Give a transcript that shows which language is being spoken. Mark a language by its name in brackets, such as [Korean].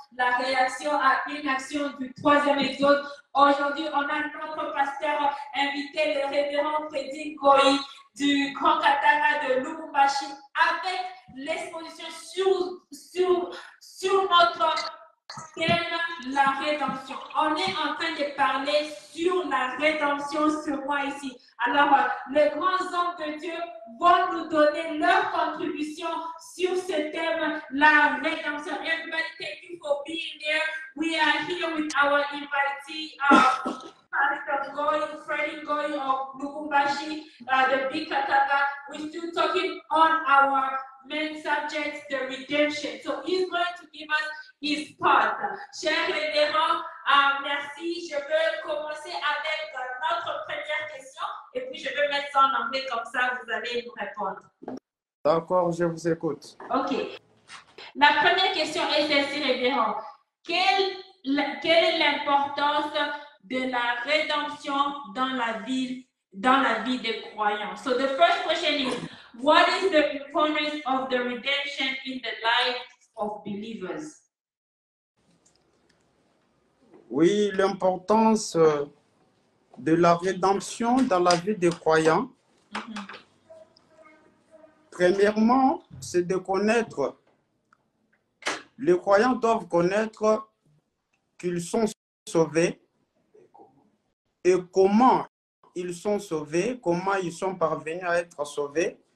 [French] La réaction à une action du 3e exode. Aujourd'hui, on a notre pasteur invité, le révérend Freddy Goï du Grand Katanga de Lubumbashi, avec l'exposition sur notre thème, la rédemption. On est en train de parler sur la rédemption sur moi ici. Alors, les grands hommes de Dieu vont nous donner leur contribution sur ce thème, la rédemption. [English] Everybody, thank you for being there. We are here with our invitee, Pastor Goy, Freddy Goy of Lubumbashi, the Big Katanga. We're still talking on our main subject, the redemption. So he's going to give us his part. [French] Cher révérend, merci. Je veux commencer avec notre première question et puis je vais mettre ça en anglais, comme ça vous allez nous répondre. D'accord, je vous écoute. OK. La première question est celle-ci, révérend. Quelle est l'importance de la rédemption dans la vie des croyants? [English] So the first question is, what is the importance of the redemption in the life of believers? [French] Oui, l'importance de la rédemption dans la vie des croyants. Premièrement, c'est de connaître. Les croyants doivent connaître qu'ils sont sauvés et comment ils sont sauvés, comment ils sont parvenus à être sauvés.